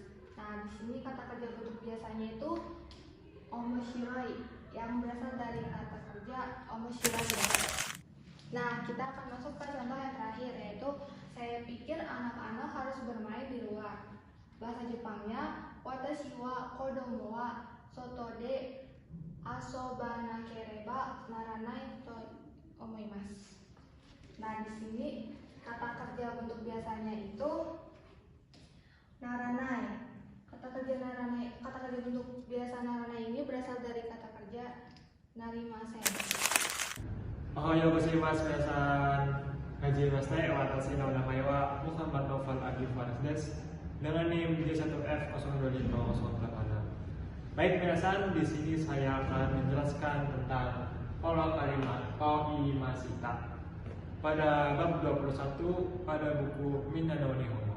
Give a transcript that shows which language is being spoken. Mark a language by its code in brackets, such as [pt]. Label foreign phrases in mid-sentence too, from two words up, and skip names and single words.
[id] Nah, di sini kata kerja bentuk biasanya itu omoshiroi, yang berasal dari kata kerja omoshiroi. Nah, kita akan masuk ke contoh yang terakhir, yaitu saya pikir anak-anak harus bermain di luar. Bahasa Jepangnya [ja] 私は子供は外で遊ばなければならないと思います. [id] Nah, di sini kata kerja bentuk biasanya itu naranai. Kata kerja bentuk biasa naranai ini berasal dari kata kerja narimasen. [ja] おはようございます皆さん. Hajimashite, watashi no namae wa Muhammad Noval Adi Faris desu. [id] Dengan NIM J1F02506. Baik minasan, di sini saya akan menjelaskan tentang pola kalimat oimashita pada bab 21 pada buku Minano Nihongo.